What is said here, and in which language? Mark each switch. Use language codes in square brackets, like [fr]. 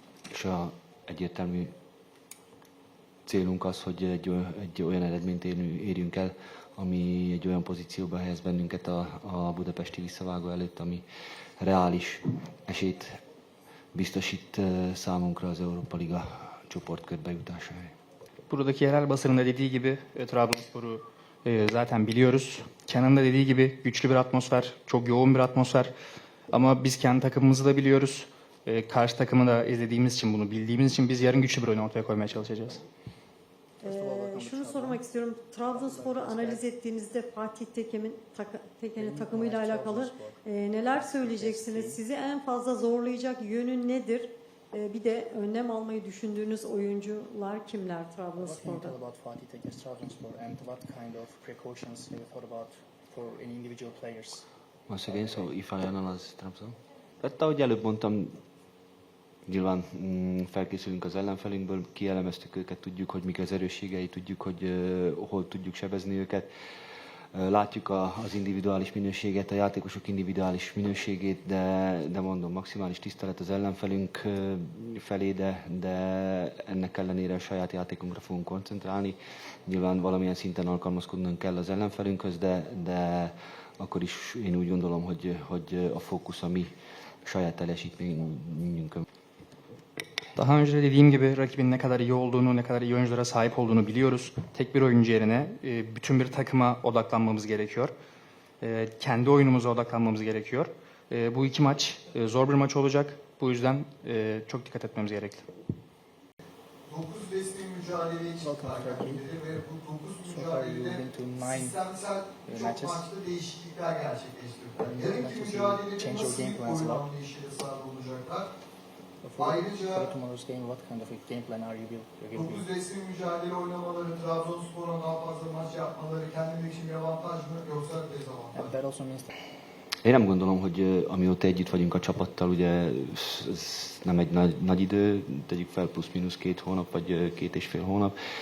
[hu] És egyértelmű célunk az, hogy egy olyan eredményt érjünk el, ami egy olyan pozícióba helyez bennünket a budapesti visszavágó előtt, ami reális esélyt biztosít számunkra az Európa Liga csoportkörbe jutására. [tr] Buradaki yerel basının da dediği gibi Trabzonspor'u zaten biliyoruz. Kenan'ın da dediği gibi güçlü bir atmosfer, çok yoğun bir atmosfer. Ama biz kendi takımımızı da biliyoruz. Karşı takımı da izlediğimiz için, bunu bildiğimiz için biz yarın güçlü bir oyun ortaya koymaya çalışacağız. Şunu sormak istiyorum. Trabzonspor'u analiz ettiğinizde Fatih Teken'in takımıyla alakalı neler söyleyeceksiniz? Sizi en fazla zorlayacak yönü nedir? Bir de önlem almayı düşündüğünüz oyuncular kimler [en] What can you [tr] Trabzonspor'da? [en] tell about Fatih Teke's Trabzonspor and what kind of precautions have you thought about for any individual players? Once again, so if I analyze Trabzon. [hu] Tehát ahogy előbb mondtam, nyilván felkészülünk az ellenfelünkből, kielemeztük őket, tudjuk, hogy mik az erősségei, tudjuk, hogy hol tudjuk sebezni őket. Látjuk az individuális minőséget, a játékosok individuális minőségét, de mondom, maximális tisztelet az ellenfelünk felé, de ennek ellenére a saját játékunkra fogunk koncentrálni. Nyilván valamilyen szinten alkalmazkodnunk kell az ellenfelünkhöz, de akkor is én úgy gondolom, hogy a fókusz a mi saját teljesítményünkön. [tr] Daha önce de dediğim gibi rakibin ne kadar iyi olduğunu, ne kadar iyi oyunculara sahip olduğunu biliyoruz. Tek bir oyuncu yerine bütün bir takıma odaklanmamız gerekiyor. Kendi oyunumuza odaklanmamız gerekiyor. Bu iki maç zor bir maç olacak. Bu yüzden çok dikkat etmemiz gerekli. 9 resmi mücadele için takipleri ve bu 9 mücadelede sistemsel çok maçta değişiklikler gerçekleştirdiler. Yarınki mücadelede nasıl bir oyun anlayışıyla sahada olacaklar? Ayrıca [en] For tomorrow's game, what kind of a game plan are you giving? [tr] 9 resmi mücadele oynamaları, Trabzonspor'a daha fazla maç yapmaları kendileri için bir avantaj mı yoksa dezavantaj [en] And [tr] mı? [en] that also means that [hu] Én nem gondolom, hogy amióta együtt vagyunk a csapattal, ugye ez nem egy nagy idő, tegyük fel plusz-minusz 2 hónap, vagy 2,5 hónap.